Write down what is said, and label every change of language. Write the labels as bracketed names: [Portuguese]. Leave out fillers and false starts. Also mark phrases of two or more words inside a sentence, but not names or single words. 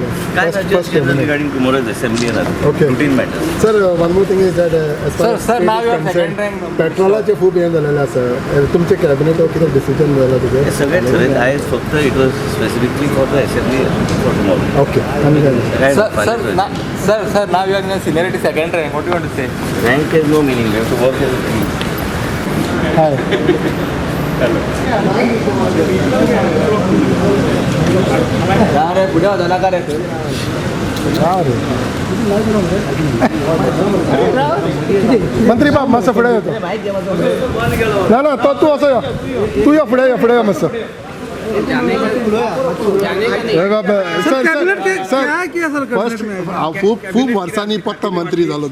[English] काय regarding tomorrow's assembly Okay. routine matter. sir one more thing is that [Konkani] पेट्रोलाचे खूब हें जालेलें आसा. तुमचे कॅबिनेटावर कितें डिसिजन जालां तुजें? हे सगळे ठरयत आयज फक्त [English] it was specifically for the assembly for tomorrow. [Konkani] ओके. आनी काय? [English] Sir, now you are in a seniority second rank. What do you want to say? Rank is no meaning. You have to work as a team. [Marathi] अरे पुढे होता ना का रे? [Konkani] मंत्री बाब मातसो फुडें येतो. ना ना तो तूं असो यो. तूं यो फुडें यो मातसो. फर्स्ट हांव खूब वर्सांनी फक्त मंत्री जालो.